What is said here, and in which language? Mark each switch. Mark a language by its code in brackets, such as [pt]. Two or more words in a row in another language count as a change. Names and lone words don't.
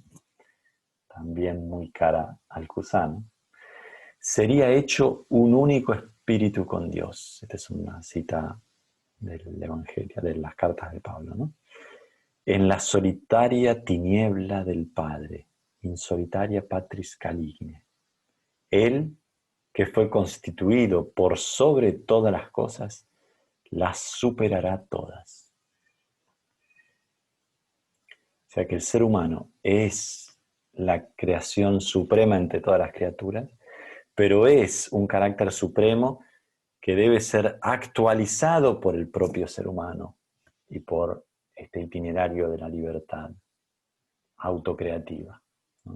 [es] También muy cara al Cusano. Sería hecho un único espíritu con Dios. Esta es una cita del Evangelio, de las cartas de Pablo, ¿no? En la solitaria tiniebla del Padre, [la] in solitaria patris caligne. [es] Él, que fue constituido por sobre todas las cosas, las superará todas. O sea que el ser humano es la creación suprema entre todas las criaturas, pero es un carácter supremo que debe ser actualizado por el propio ser humano y por este itinerario de la libertad autocreativa, ¿no?